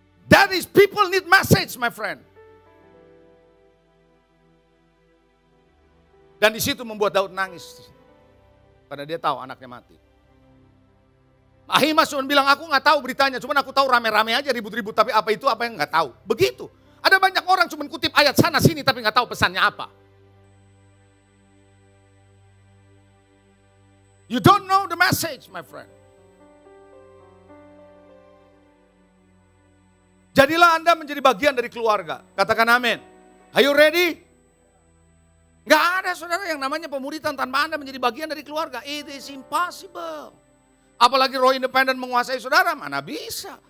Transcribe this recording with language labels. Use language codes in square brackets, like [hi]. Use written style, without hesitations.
[en] That is people need message, my friend. [id] Dan di situ membuat Daud nangis. Karena dia tahu anaknya mati. Ahimaaz cuma bilang, aku gak tahu beritanya, cuma aku tahu rame-rame aja ribut-ribut, tapi apa itu apa yang gak tahu. Begitu. Ada banyak orang cuma kutip ayat sana sini tapi gak tahu pesannya apa. [en] You don't know the message, my friend. [id] Jadilah Anda menjadi bagian dari keluarga. Katakan amin. [en] Are you ready? [id] Gak ada saudara yang namanya pemuritan tanpa Anda menjadi bagian dari keluarga. [en] It is impossible. [id] Apalagi roh independen menguasai saudara, mana bisa.